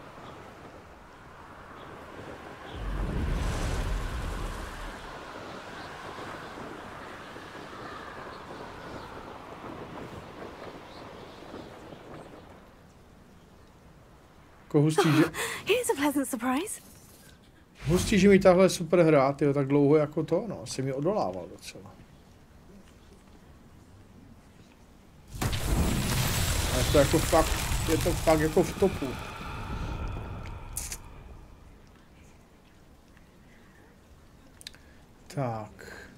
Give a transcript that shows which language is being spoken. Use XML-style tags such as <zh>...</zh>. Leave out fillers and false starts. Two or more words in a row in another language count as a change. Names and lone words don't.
<cs>Hustý, že...</cs> <en>Here's a pleasant surprise.</en> <cs>Hustý, že mi tahle super hra, tyjo, tak dlouho jako to, no, se mi odolával docela. Ale to jako fakt, je to fakt jako v topu. Tak.</cs>